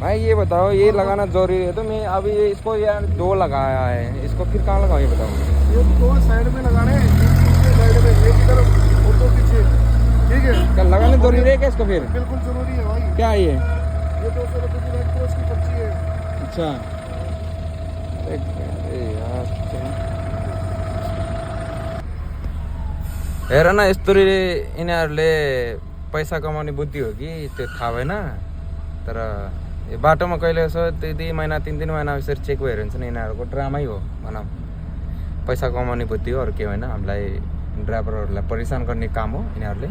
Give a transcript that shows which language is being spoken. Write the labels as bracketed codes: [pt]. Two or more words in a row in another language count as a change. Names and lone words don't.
[hi] भाई ये बताओ, ये लगाना जरूरी है तो मैं अभी इसको यार 2 लगाया है, इसको फिर कहाँ लगाऊँ ये बताओ? ये दो साइड में लगाने हैं, साइड में एक तरफ और दो पीछे, ठीक है? क्या लगाना जरूरी है क्या इसको फिर? बिल्कुल जरूरी है भाई। क्या है ये? 200 रुपये की रेड क्रॉस की पर्ची है। [ne] अच्छा, अरे यार हेर न, यस्तोरी यिनीहरूले पैसा कमाउने बुद्धि हो कि त्यो थाहा भएन। तर यो बाटोमा कहिले यसो 2 महिना 3 महिना यसरी चेक भएर हुन्छ नि, यिनीहरूको ड्रामै हो भनौँ। पैसा कमाउने बुद्धि हो, अरू के होइन। हामीलाई ड्राइभरहरूलाई परेशान गर्ने काम हो यिनीहरूले।